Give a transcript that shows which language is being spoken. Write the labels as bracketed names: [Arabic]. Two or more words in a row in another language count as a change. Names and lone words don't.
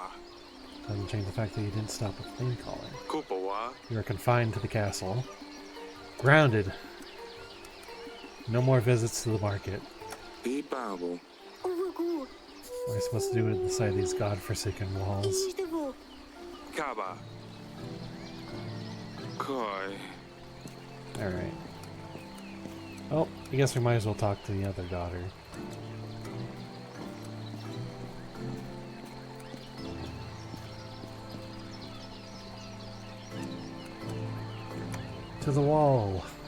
[English] Doesn't change the fact that you didn't stop with name calling. Kupawa. You are confined to the castle. Grounded. No more visits to the market. Ibabo. Uwagu. What are you supposed to do inside these godforsaken walls? Ishtavu. Kaba. Koi. Alright. Well, I guess we might as well talk to the other daughter. To the wall!